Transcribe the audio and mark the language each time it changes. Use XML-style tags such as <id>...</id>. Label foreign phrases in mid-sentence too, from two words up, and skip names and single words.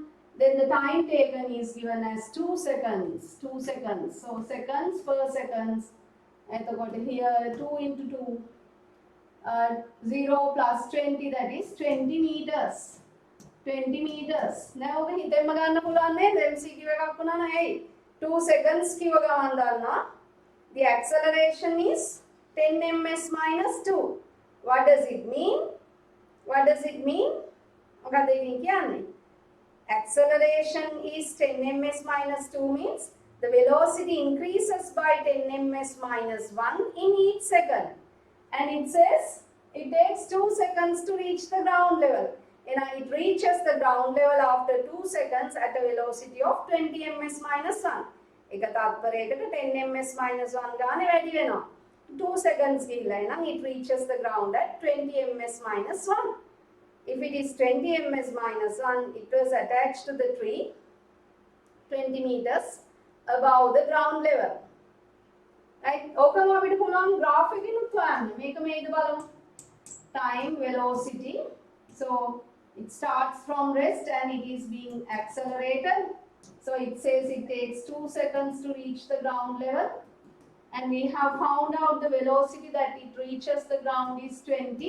<en>Then the time taken is given as 2 seconds. 2 seconds. So seconds per seconds. Here 2 into 2. 0 plus 20, that is 20 meters.</en> <si>20 meters.</si> <en>Now we</en> <si>හිතෙන්ම ගන්න පුළුවන් නේද? MCQ එකක් වුණා නම් ඇයි 2 seconds කිව්ව ගමන් දන්නවා</si> <en>the acceleration is 10 ms minus 2. What does it mean? What does it mean?</en> <si>මොකද ඉතින් කියන්නේ?</si> <en>Acceleration is 10 ms minus 2 means the velocity increases by 10 ms minus 1 in each second. And it says it takes 2 seconds to reach the ground level. And it reaches the ground level after 2 seconds at a velocity of 20 ms minus 1.</en> <si>එක තත්පරයකට 10</si> <en>ms minus</en> <si>1 ගානේ වැඩි වෙනවා.</si> <en>2 seconds</en> <si>ගිහිල්ලා නම්</si> <en>it reaches the ground at 20 ms minus 1. If it is 20 ms minus 1, it was attached to the tree 20 meters above the ground level. Right?</en> <si>ඕකම අපිට පුළුවන් graph එකකින් උත්තරන්න. මේක මේද බලමු.</si> <en>Time, velocity. So it starts from rest and it is being accelerated. So it says it takes 2 seconds to reach the ground level. And we have found out the velocity that it reaches the ground is 20.</en>